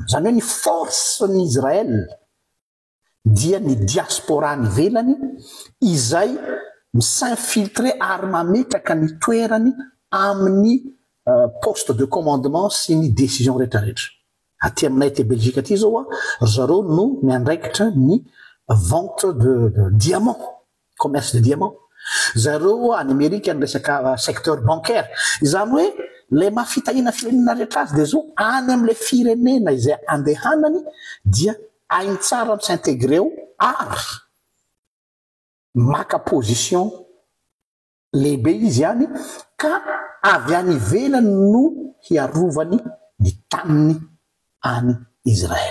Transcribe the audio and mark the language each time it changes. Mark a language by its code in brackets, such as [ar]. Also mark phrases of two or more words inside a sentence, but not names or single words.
[mg] Zany hoe ny force ny Israël dia ny diaspora ny velany izay s'infiltrer ary mametraka ny toerany amin'ny [fr] poste de commandement [mg] sy ny décision rehetrarehetra. Aty aminay te Belgique aty zao zareo no miandraikitra ny [fr] vente de diamant, commerce de diamant. [mg] Zareo any Amerika ny resaka [fr] secteur bancaire. [mg] Izany hoe le mafitahina firenena rehetra azy dia zao any amin'ilay firenena izay andehanany dia hainy tsara ny s'intégrer ao ary maka position lehibe izy any ka avy any ivelany no hiarovany ny taniny any Israël.